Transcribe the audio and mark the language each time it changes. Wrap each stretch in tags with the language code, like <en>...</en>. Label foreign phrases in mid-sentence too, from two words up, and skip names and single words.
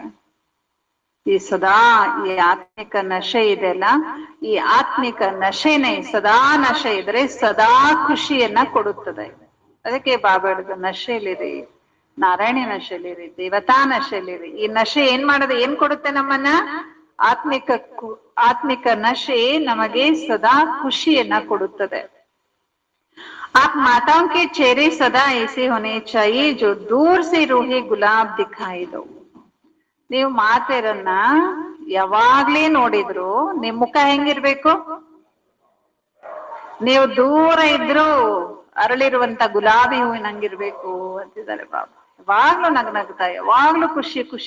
<kn>ಈ ಸದಾ ಈ ಆತ್ಮಿಕ ನಶೆ ಇದೆಲ್ಲ, ಈ ಆತ್ಮಿಕ ನಶೆನೆ ಸದಾ ನಶೆ ಇದ್ರೆ ಸದಾ ಖುಷಿಯನ್ನ ಕೊಡುತ್ತದೆ. ಅದಕ್ಕೆ ಬಾಬಾ ಹೇಳಿದ್ರು, ನಶೆಲಿರಿ, ನಾರಾಯಣಿ ನಶೆಲಿರಿ, ದೇವತಾ ನಶೆಲಿರಿ. ಈ ನಶೆ ಏನ್ ಮಾಡೋದು, ಏನ್ ಕೊಡುತ್ತೆ ನಮ್ಮನ್ನ? ಆತ್ಮಿಕ ನಶೆ ನಮಗೆ ಸದಾ ಖುಷಿಯನ್ನ ಕೊಡುತ್ತದೆ.</kn> <hi>आप माताओं के चेहरे सदा ऐसे होने चाहिए जो दूर से रूहे गुलाब दिखाई दो.</hi> <kn>ನೀವು ಮಾತೆರನ್ನ ಯಾವಾಗ್ಲೇ ನೋಡಿದ್ರು ನಿಮ್ ಮುಖ ಹೆಂಗಿರ್ಬೇಕು? ನೀವು ದೂರ ಇದ್ರು ಅರಳಿರುವಂತ ಗುಲಾಬಿ ಹೂವಿನಂಗಿರ್ಬೇಕು ಅಂತಿದ್ದಾರೆ ಬಾಬಾ. ಯಾವಾಗ್ಲೂ ನಗ್ನಗ್ತಾ, ಯಾವಾಗ್ಲೂ ಖುಷಿ ಖುಷಿ.</kn>